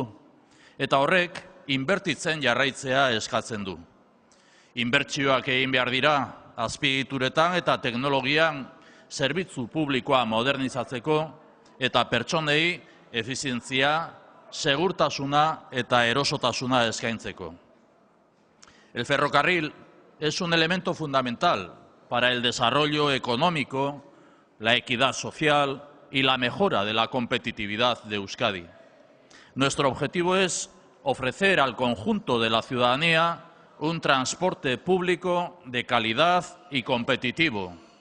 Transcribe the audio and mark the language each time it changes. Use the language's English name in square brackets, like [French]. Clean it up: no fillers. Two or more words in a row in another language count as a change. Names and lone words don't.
[Basque] Eta horrek inbertitzen jarraitzea eskatzen du. Inbertsioak egin behar dira, azpiegituretan eta teknologian zerbitzu publikoa modernizatzeko eta pertsonei efizientzia, segurtasuna eta erosotasuna eskaintzeko. [Spanish] El ferrocarril es un elemento fundamental para el desarrollo económico, la equidad social y la mejora de la competitividad de Euskadi. Nuestro objetivo es ofrecer al conjunto de la ciudadanía un transporte público de calidad y competitivo.